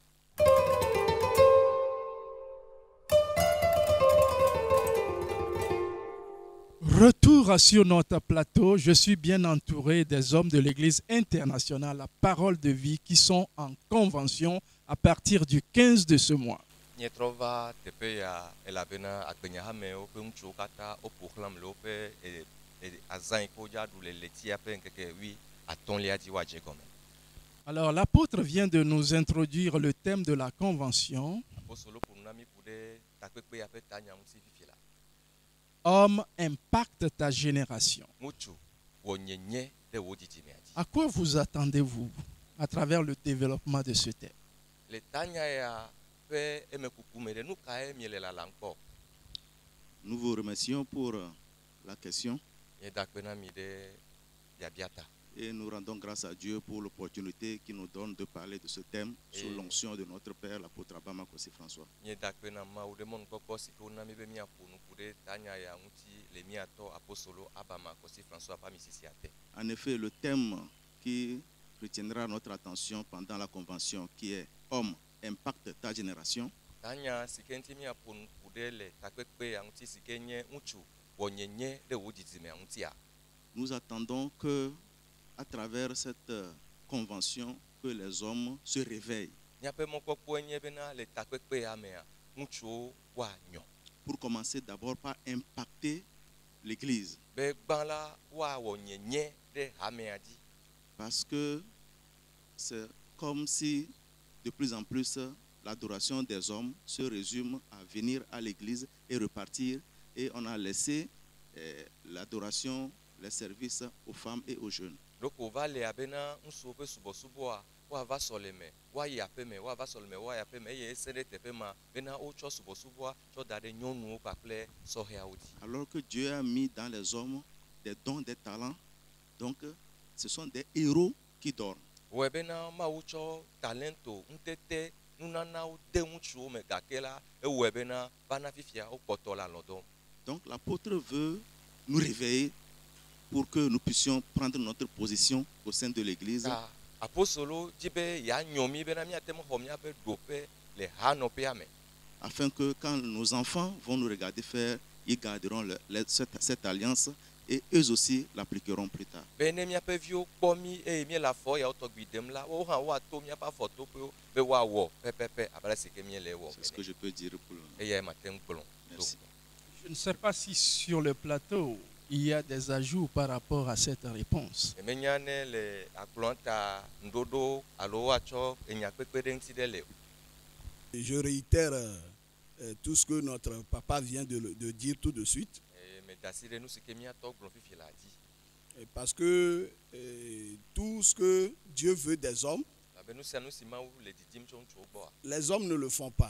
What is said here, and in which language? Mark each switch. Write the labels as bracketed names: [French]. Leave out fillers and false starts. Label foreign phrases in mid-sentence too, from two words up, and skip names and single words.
[French] Retour sur notre plateau, je suis bien entouré des hommes de l'Église internationale, la parole de vie, qui sont en convention à partir du 15 de ce mois. [Ewe] Nietrova teƒe ya elabena agbenyahamewo ƒe ŋutsuwo katã woƒo xlãm le woƒe azã yi ke wodza ɖu le letia ƒe ŋkeke 15 dzi woadze gɔme. [French] Alors l'apôtre vient de nous introduire le thème de la convention. [Ewe] Apostolo ƒo nu na mí ku ɖe takpekpe ya ƒe tanya ŋuti fifi la. [French] Homme impacte ta génération. [Ewe] Ŋutsu wɔ nyenye ɖe wò dzidzimea dzi. [French] À quoi vous attendez-vous à travers le développement de ce thème? [Ewe] Le tanya ya ƒe emekuku me ɖe nu kae miele lalam kpɔ? [French] Nous vous remercions pour la question [Ewe] Mieda kpe na mi ɖe biabia ta. [French] et nous rendons grâce à Dieu pour l'opportunité qu'il nous donne de parler de ce thème sous l'onction de notre Père, l'apôtre Abba Kosi François. [Ewe] Mieda kpe na Mawu ɖe mɔnukpɔkpɔ si ke wona mi be miaƒo nu ku ɖe tanya ya ŋuti le miatɔ apostolo Abba Kosi François ƒe amisisia te. [French] En effet, le thème qui retiendra notre attention pendant la convention, qui est « Homme, impacte ta génération », [Ewe] Tanya si ke ŋuti miaƒo nu ku ɖe le takpekpe ya ŋuti si ke nye ŋutsu wɔ nyenye ɖe wò dzidzimea ŋutia. [French] nous attendons que, à travers cette convention, que les hommes se réveillent [Ewe] Miaƒe mɔkpɔkpɔe nye bena le takpekpe ya mea ŋutsuwo woanyɔ. [French] pour commencer d'abord par impacter l'Église. [Ewe] Be gbã la woawɔ nyenye ɖe hamea dzi. [French] Parce que c'est comme si de plus en plus l'adoration des hommes se résume à venir à l'église et repartir, et on a laissé l'adoration, les services aux femmes et aux jeunes. [Ewe] Loko va le abena ŋutsuwo ƒe subɔsubɔa woava sɔleme, woayi aƒeme, woava sɔleme, woayi aƒeme, eye ese ɖe teƒe ma bena wotsɔ subɔsubɔa tsɔ da ɖe nyɔnuwo kpakple sɔhɛawo dzi. [French] Alors que Dieu a mis dans les hommes des dons, des talents, donc ce sont des héros qui dorment. [Ewe] Wɔe bena Mawu tsɔ talento, ŋutete, nunanawo de ŋutsuwo me gake la ewɔe bena vana fifia wokpɔtɔ le alɔ dɔm. [French] Donc l'apôtre veut nous réveiller pour que nous puissions prendre notre position au sein de l'église. [Ewe] Ta apostolo dzi be yeanyɔ mí bena míate me xɔ míaƒe ɖoƒe le hanɔƒea me. [French] Afin que quand nos enfants vont nous regarder faire, ils garderont cette alliance et eux aussi l'appliqueront plus tard. [Ewe] Be ne míaƒe viwo kpɔ mí eye míele afɔ yawo tɔgbi dem la, wo hã woato míaƒe afɔtoƒewo be woawɔ pɛpɛpɛ abe ale si ke míele wɔ. [French] C'est ce que je peux dire pour le moment. [Ewe] Eyae mate ŋu gblɔ. [French] Merci. Je ne sais pas si sur le plateau, il y a des ajouts par rapport à cette réponse. [Ewe] Emenya ne le akplɔ ta ŋuɖoɖo alo woatsɔ enya kpekpe ɖe ŋuti ɖe le o. [French] Je réitère tout ce que notre papa vient de dire tout de suite. Parce que tout ce que Dieu veut des hommes, les hommes ne le font pas.